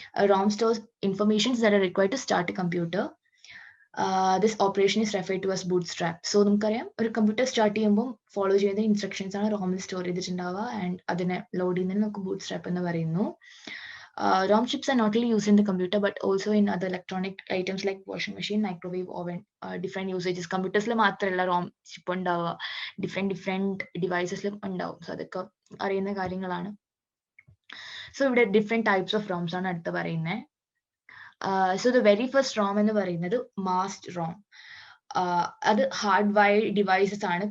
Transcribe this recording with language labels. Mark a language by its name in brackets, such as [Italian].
[English] ROM stores information that are required to start a computer. This operation is referred to as bootstrap. [Malayalam] So നമുക്കറിയാം, ഒരു computer start ചെയ്യുമ്പോൾ follow ചെയ്യുന്ന instructions ആണ് റോമിൽ store ചെയ്തിട്ടുണ്ടാവുക. And അതിനെ load ചെയ്യുന്നതിന് നമുക്ക് ബൂട്ട്സ്ട്രാപ്പ് എന്ന് പറയുന്നു. [English] ROM chips are not only used in the computer but also in other electronic items like washing machine, microwave, oven, different usages. [Malayalam] കമ്പ്യൂട്ടേഴ്സിൽ മാത്രമല്ല ROM ചിപ്പ് ഉണ്ടാവുക, ഡിഫറെന്റ് ഡിവൈസസിലും ഉണ്ടാവും. സോ അതൊക്കെ അറിയുന്ന കാര്യങ്ങളാണ്. സോ ഇവിടെ [English] different types of ROMs [Malayalam] ആണ് അടുത്ത് പറയുന്നത്. [English] so the very first ROM [Malayalam] എന്ന് പറയുന്നത് [English] Masked ROM. അത് hard wired devices ആണ്.